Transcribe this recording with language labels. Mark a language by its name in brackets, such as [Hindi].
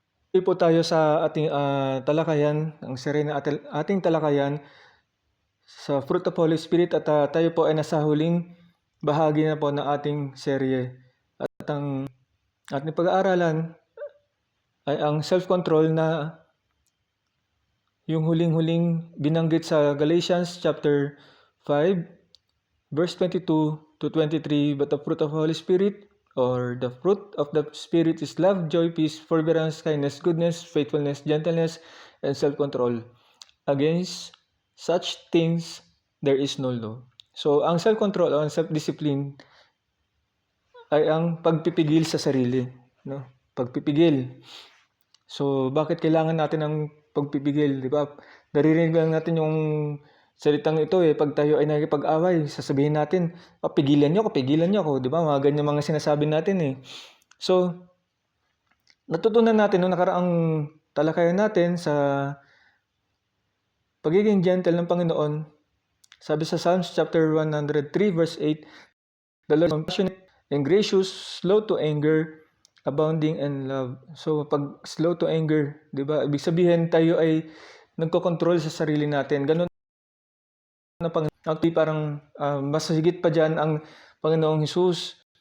[Filipino] Ito po tayo sa ating talakayan, ang series na ating talakayan sa Fruit of Holy Spirit, at tayo po ay nasa huling bahagi na po ng ating serye. At ang ating pag-aaralan ay ang self-control, na yung huling-huling binanggit sa Galatians chapter 5, verse 22 to 23. [English] But the fruit of Holy Spirit, or the fruit of the Spirit, is love, joy, peace, forbearance, kindness, goodness, faithfulness, gentleness, and self-control. Against such things there is no law. [Filipino] So, ang self-control o ang self-discipline ay ang pagpipigil sa sarili, no? Pagpipigil. So, bakit kailangan natin ng pagpipigil, di ba? Naririnig lang natin yung salitang ito pag tayo ay nakikipag-away, sasabihin natin, pigilan niyo ako, di ba? Mga ganyan mga sinasabi natin So, natutunan natin nung nakaraang talakayan natin sa pagiging gentle ng Panginoon. Sabi sa Psalms chapter 103 verse 8, [English] the Lord is compassionate and gracious, slow to anger, abounding in love. [Filipino] So, pag slow to anger, di ba? Ibig sabihin tayo ay nagko-control sa sarili natin. Ganun na Panginoon. Actually, parang mas higit pa dyan ang Panginoong Jesus.